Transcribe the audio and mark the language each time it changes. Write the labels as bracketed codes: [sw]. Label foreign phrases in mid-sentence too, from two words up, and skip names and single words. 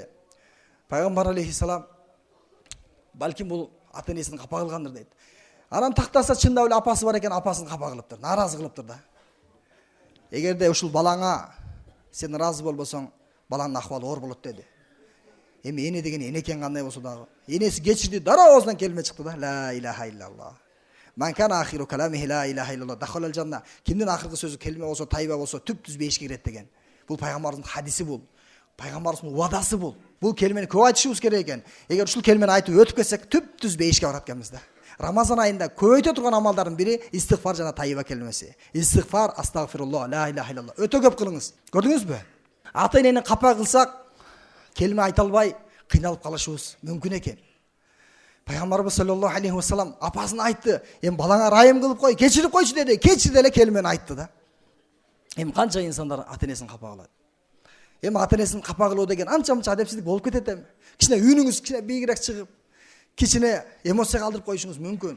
[ky] Пайгамбар алейхиссалам балким бул ата-энесин капа кылгандыр дейт. Анан тактаса чындап эле апасы бар экен, апасын капа кылыптыр, наразы кылыптыр да. Эгерде ушул балаңа сен ыраазы болбосоң, баланын акыбалы оор болот деди. Эми эне деген эне экен кандай болсо дагы. Энеси кечирди, дароо оозунан келме чыкты да. [ar] لا إله إلا الله. من كان آخر كلامه لا إله إلا الله دخل الجنة. [ky] Кимдин акыркы сөзү келме болсо, тайба болсо, түп-түз бейишке кирет деген. Бул пайгамбардын хадиси бул. Пайгамбардын уадасы бул. Бул келмени көп айтышыбыз керек экен. Эгер ушул келмени айтып өтүп кетсек, түп-түз бейишке барат экенбиз да. Рамазан айында көбөйтө турган амалдардын бири истигфар жана тайба келмеси. [ar] استغفار، أستغفر الله, لا إله إلا الله. [ky] Өтө көп кылыңыз. Көрдүңүзбү? Ата-энени капа кылсак, келме айта албай кыйналып калышыбыз мүмкүн экен. Пайгамбарыбыз [ar] صلى الله عليه وسلم [ky] апасын айтты, эми балаңа райым кылып кой, кечирип койчу деди. Кечирди эле келмени айтты да. Эми канча инсандар ата-энесин капа кылат. Эми ата-энесин капа кылуу деген анча-мынча адепсиздик болуп кетет эми. Кичине үнүңүз кичине бийигирээк чыгып, кичине эмоция калтырып коюшуңуз мүмкүн.